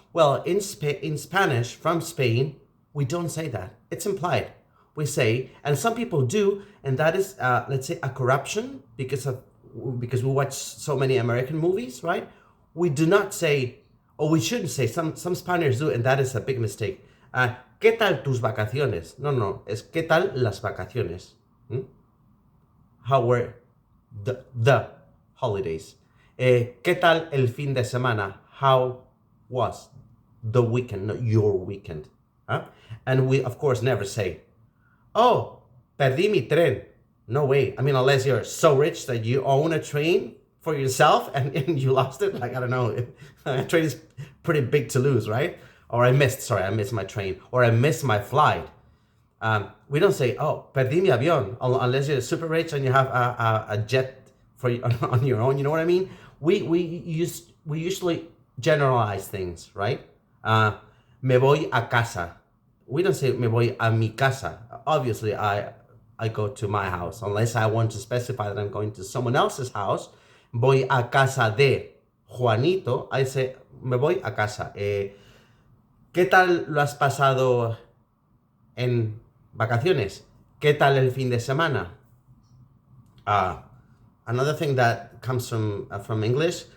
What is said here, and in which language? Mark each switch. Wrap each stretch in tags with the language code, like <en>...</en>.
<en>Well, in Spanish, from Spain, we don't say that. It's implied. We say, and some people do, and that is, let's say, a corruption because we watch so many American movies, right? We do not say, or we shouldn't say, some Spaniards do, and that is a big mistake.</en> <es>¿Qué tal tus vacaciones? No, es ¿qué tal las vacaciones?</es> <en>How were the holidays?</en> <es>¿Qué tal el fin de semana?</es> <en>How was the weekend, not your weekend? And we, of course, never say,</en> <es>perdí mi tren.</es> <en>No way. I mean, unless you're so rich that you own a train for yourself and you lost it. Like, I don't know, a train is pretty big to lose, right? Or I missed my train. Or I missed my flight. We don't say,</en> <es>perdí mi avión,</es> <en>unless you're super rich and you have a jet on your own. You know what I mean? We usually generalize things, right?</en> <es>Me voy a casa.</es> <en>We don't say</en> <es>me voy a mi casa.</es> <en>Obviously, I go to my house. Unless I want to specify that I'm going to someone else's house.</en> <es>Voy a casa de Juanito.</es> <en>I say,</en> <es>me voy a casa. ¿Qué tal lo has pasado en vacaciones? ¿Qué tal el fin de semana?</es> <en>Another thing that comes from English.</en>